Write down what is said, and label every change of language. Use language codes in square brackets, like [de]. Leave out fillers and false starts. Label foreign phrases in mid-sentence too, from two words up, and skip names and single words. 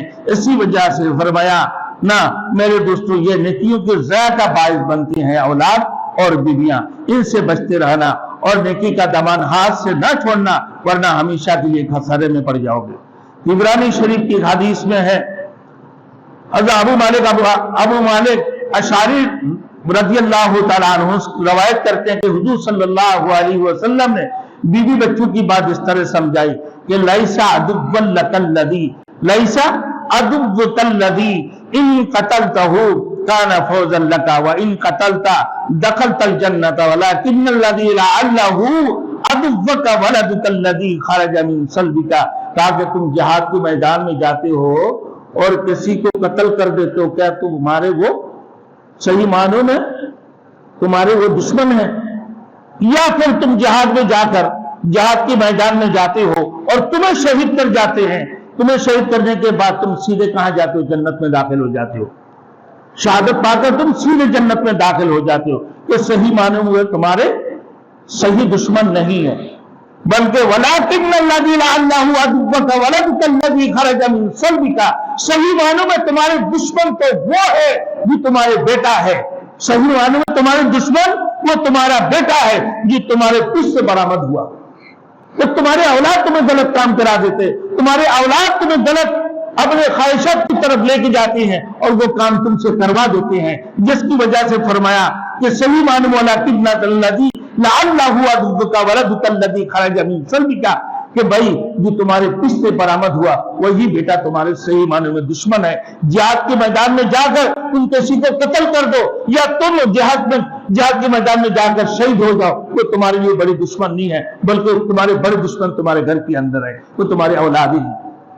[hi] इसी वजह से फरमाया ना मेरे दोस्तों, ये नेकियों के ज़या का बाइस बनती हैं औलाद और बीवियां, इनसे बचते रहना और नेकी का दामन हाथ से ना छोड़ना, वरना हमेशा के लिए खसारे में पड़ जाओगे। इब्रानी शरीफ की हदीस में है, अबू मालिक अशारी [ar] رضي الله تعالى عنه [hi] रवायत करते हैं कि हुजूर [ar] صلى الله عليه وسلم [hi] ने बीवी बच्चों की बात इस तरह समझाई कि लैसा [ar] عدوك الذي إن قتلته كان فوزا لك وإن قتلت دخلت الجنة ولكن الذي لعله عدوك ولدك الذي خرج من صلبك, [hi] ताकि तुम जिहाद के मैदान में जाते हो और किसी को कत्ल कर देते हो, क्या तुम्हारे वो सही मानों में तुम्हारे वो दुश्मन है, या फिर तुम जिहाद में जाकर जिहाद के मैदान में जाते हो और तुम्हें शहीद कर जाते हैं, तुम्हें शहीद करने के बाद तुम सीधे कहां जाते हो, जन्नत में दाखिल हो जाते हो, शहादत पाकर तुम सीधे जन्नत में दाखिल हो जाते हो। तो सही मानों में तुम्हारे सही दुश्मन नहीं है, बल्कि [ar] ولكن الذي لعله عدوك ولدك الذي خرج من صلبك, [hi] सही मानों में तुम्हारे दुश्मन तो वो है जो तुम्हारे बेटा है, सही मानों में तुम्हारे दुश्मन वो तुम्हारा बेटा है जो तुम्हारे पिछ से बरामद हुआ। तो तुम्हारे औलाद तुम्हें गलत काम करा देते, तुम्हारे औलाद तुम्हें गलत अपने ख्वाहिशात की तरफ लेके जाती हैं और वो काम तुमसे करवा देते हैं, जिसकी वजह से फरमाया कि सही मानों [ar] ولكن الذي لعله عدوك ولدك الذي خرج من صلبك, [hi] कि भाई जो तुम्हारे पिछ से बरामद हुआ वही बेटा तुम्हारे सही मानों में दुश्मन है। जिहाद के मैदान में जाकर तुम किसी को कत्ल कर दो, या तुम जिहाद के मैदान में जाकर शहीद हो जाओ, तो तुम्हारे लिए बड़ी दुश्मन नहीं है, बल्कि तुम्हारे बड़े दुश्मन तुम्हारे घर के अंदर है, वो तुम्हारे औलाद ही है।